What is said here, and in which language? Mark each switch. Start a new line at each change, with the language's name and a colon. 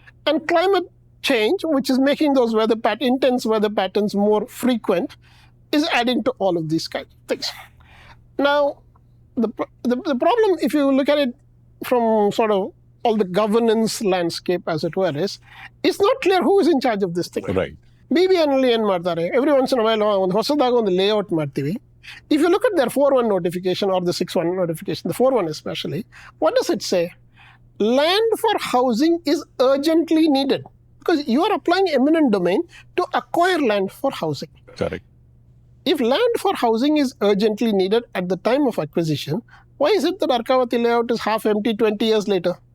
English: And climate change, which is making those intense weather patterns more frequent, is adding to all of these kinds of things. Now, the problem, if you look at it from sort of all the governance landscape, as it were, is it's not clear who is in charge of this thing. Right.
Kannada: BBNಲ್ಲಿ ಏನು ಮಾಡ್ತಾರೆ,
English: every once in a while
Kannada: ಒಂದು ಹೊಸದಾಗಿ ಒಂದು layout ಮಾಡ್ತೀವಿ.
English: If you look at their 4.1 notification or the 6.1 notification, the 4.1 especially, what does it say? Land for housing is urgently needed, because you are applying eminent domain to acquire land for housing. Correct. If land for housing is urgently needed at the time of acquisition, why is it that Arkavati layout is half empty 20 years later?